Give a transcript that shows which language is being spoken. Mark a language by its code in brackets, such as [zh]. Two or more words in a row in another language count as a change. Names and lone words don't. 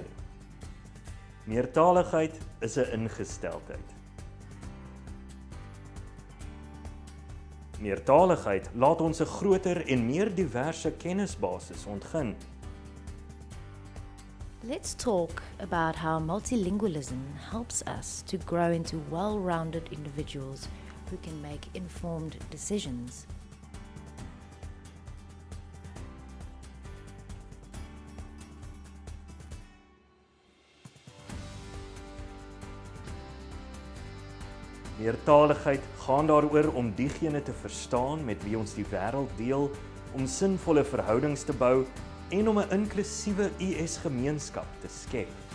[af] Meertaligheid is 'n ingesteldheid. Meertaligheid laat ons 'n groter en meer diverse kennisbasis ontgin. [en] Let's talk about how multilingualism helps us to grow into well-rounded individuals who can make informed decisions. [af] Meertaligheid gaan daaroor om diegene te verstaan met wie ons die wêreld deel, om sinvolle verhoudings te bou en om 'n inklusiewe US-gemeenskap te skep.